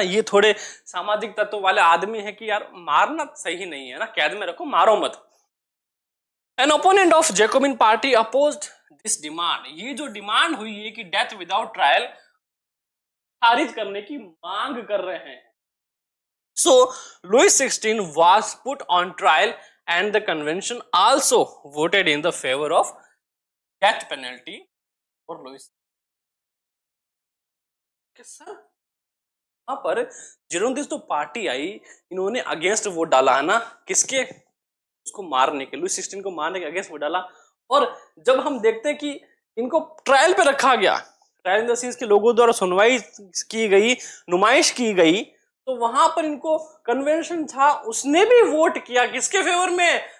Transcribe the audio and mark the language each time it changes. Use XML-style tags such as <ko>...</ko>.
<hi>ये थोड़े सामाजिक तत्व वाले आदमी है कि यार मारना सही नहीं है ना, कैद में रखो, मारो मत।</hi> <en>An opponent of Jacobin party opposed this demand.</en> <hi>ये जो डिमांड हुई है कि डेथ विदाउट ट्रायल, खारिज करने की मांग कर रहे हैं।</hi> <en>So Louis 16 was put on trial and the convention also voted in the favor of death penalty for Louis.</en> <hi>Sir वहां पर जिरोंडिस्ट तो पार्टी आई, इन्होंने अगेंस्ट वोट डाला है ना, किसके? उसको मारने के, लुईस 16 को मारने के अगेंस्ट वोट डाला। और जब हम देखते हैं कि इनको ट्रायल पे रखा गया, ट्रायल</hi> <en>in the sense</en> <hi>के लोगों द्वारा सुनवाई की गई, नुमाइश की गई, तो वहां पर इनको कन्वेंशन था, उसने भी वोट किया किसके फेवर में?</hi>